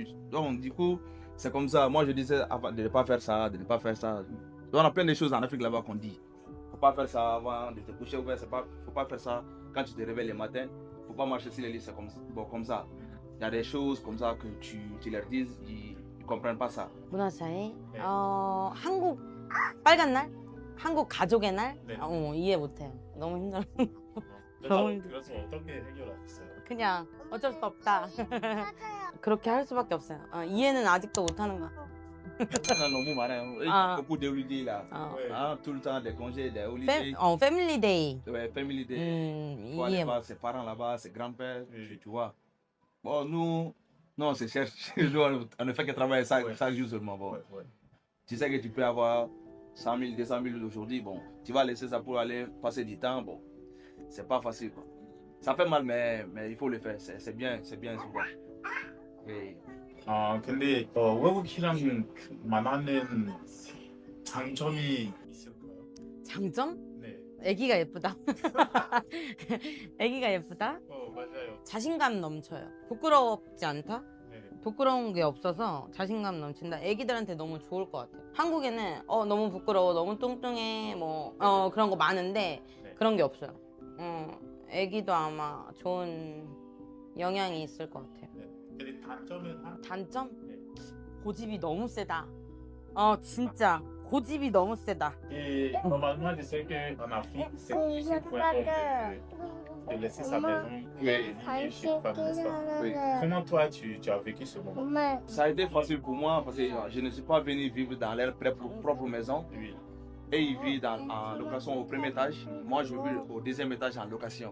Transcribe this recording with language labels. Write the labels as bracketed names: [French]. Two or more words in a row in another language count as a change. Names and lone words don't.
[French] Donc, du coup, c'est comme ça. Moi, je disais de ne pas faire ça, de ne pas faire ça. Donc, on a plein de choses en Afrique là-bas qu'on dit. Il ne faut pas faire ça avant de te coucher. Il ne faut pas faire ça quand tu te réveilles le matin. Il ne faut pas marcher sur les lits, c'est comme ça. Il y a des choses comme ça que tu leur dis, ils ne comprennent pas ça. [Korean] 문화 차이? 한국 빨간 날? 한국 가족의 날? 네. 이해 못해요. 너무 힘들어. 그래서 어떻게 해결하셨어요? 그냥 어쩔 수 없다. 그렇게 할 수밖에 없어요. 이해는 아직도 못하는 거야. 너무 많아요. [French] beaucoup de holidays là. Tout le temps des congés, des holidays. [English] family day. [French] Ouais, [English] family day. [French] Il faut aller voir ses parents là-bas, ses grands-pères, tu vois. Bon, nous, on se cherche. On ne fait que travailler chaque jour seulement. Bon. Tu sais que tu peux avoir 100 000, 200 000 aujourd'hui. Bon, tu vas laisser ça pour aller passer du temps. Bon, c'est pas facile. Quoi. Ça fait mal, mais il faut le faire. C'est bien souvent. Et, [Korean] 근데 외국이랑 만나는 장점이 있을까요? 장점? 네. 애기가 예쁘다. 애기가 예쁘다. 맞아요. 자신감 넘쳐요. 부끄럽지 않다. 네. 부끄러운 게 없어서 자신감 넘친다. 애기들한테 너무 좋을 것 같아요. 한국에는 너무 부끄러워, 너무 뚱뚱해, 뭐 그런 거 많은데 네. 그런 게 없어요. 애기도 아마 좋은 영향이 있을 것 같아요. 근데 단점은 단점? 네. 고집이 너무 세다. 진짜 고집이 너무 세다. [French] Et normalement, je sais qu'en Afrique, c'est difficile pour un homme de laisser sa maison et vivre chez une femme, n'est-ce pas? Oui. Comment toi, tu as vécu ce moment? Ça a été facile pour moi parce que je ne suis pas venu vivre dans leur propre maison. Oui. Et ils vivent en location au premier étage. Moi, je vis au deuxième étage en location.